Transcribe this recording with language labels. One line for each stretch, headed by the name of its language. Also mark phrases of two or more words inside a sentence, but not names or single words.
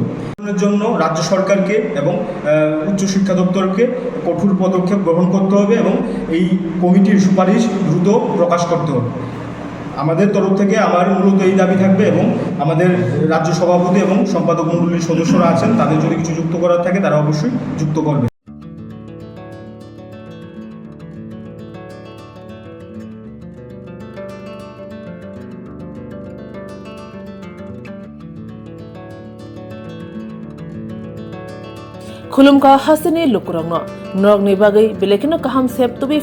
Bangla: এর জন্য রাজ্য সরকারকে এবং উচ্চশিক্ষা দপ্তরকে কঠোর পদক্ষেপ গ্রহণ করতে হবে এবং এই কমিটির সুপারিশ দ্রুত প্রকাশ করতে হবে। আমাদের তরফ থেকে আমার মূলত এই দাবি থাকবে এবং আমাদের রাজ্য সভাপতি এবং সম্পাদক মণ্ডলীর সদস্যরা আছেন তাদের যদি কিছু যুক্ত করার থাকে তারা অবশ্যই যুক্ত করবে।
Kok Borok: खुलुमका हासिनी लुकुरंगनो नरगनि बागै बेलेखिनो काहाम सेब तुबि